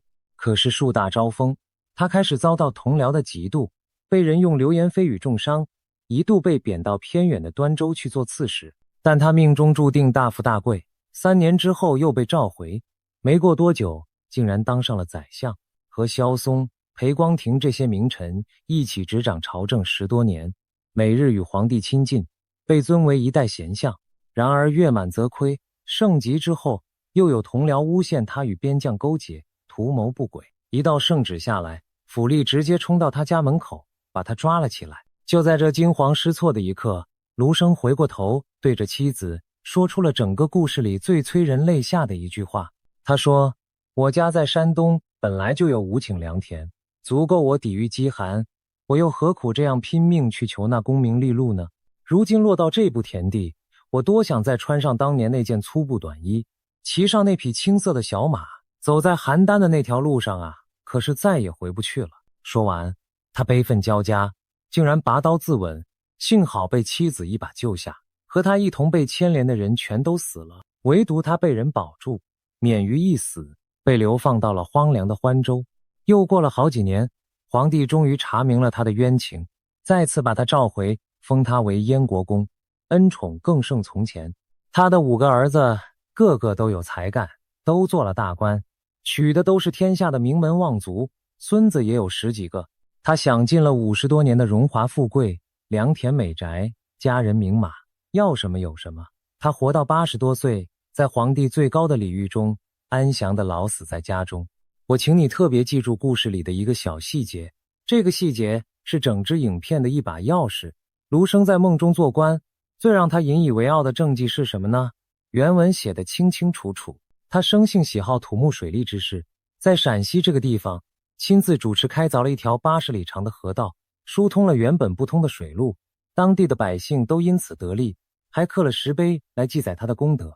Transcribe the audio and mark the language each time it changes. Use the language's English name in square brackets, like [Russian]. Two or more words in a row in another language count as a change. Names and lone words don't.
[Chinese] 可是樹大招風，他開始遭到同僚的嫉妒，被人用流言蜚語重傷，一度被貶到偏遠的端州去做刺史。但他命中注定大富大貴，3年之後又被召回，沒過多久，竟然當上了宰相，和蕭嵩、裴光庭這些名臣一起執掌朝政10多年，每日與皇帝親近，被尊為一代賢相。然而月滿則虧，盛極之後，又有同僚誣陷他與邊將勾結，圖謀不軌。一道聖旨下來，府吏直接衝到他家門口，把他抓了起來。就在這驚慌失措的一刻，盧生回過頭，對着妻子說出了整個故事裡最催人淚下的一句話。他說：“我家在山東，本來就有5頃良田，足夠我抵禦飢寒，我又何苦這樣拼命去求那功名利祿呢？如今落到這步田地，我多想再穿上當年那件粗布短衣，騎上那匹青色的小馬，走在邯鄲的那條路上啊，可是再也回不去了。” 說完，他悲憤交加，竟然拔刀自刎，幸好被妻子一把救下。和他一同被牽連的人全都死了，唯獨他被人保住，免於一死，被流放到了荒涼的歡州。又過了好幾年，皇帝終於查明了他的冤情，再次把他召回，封他為燕國公，恩寵更勝從前。他的5個兒子個個都有才幹，都做了大官，娶的都是天下的名門望族，孫子也有10幾個。他享盡了50多年的榮華富貴，良田美宅，家人名馬，要什麼有什麼。他活到80多歲，在皇帝最高的禮遇中，安詳地老死在家中。我請你特別記住故事裡的一個小細節，這個細節是整支影片的一把鑰匙。盧生在夢中做官，最讓他引以為傲的政績是什麼呢？原文寫得清清楚楚，他生性喜好土木水利之事，在陝西這個地方親自主持開鑿了一條80里長的河道，疏通了原本不通的水路，當地的百姓都因此得利，還刻了石碑來記載他的功德。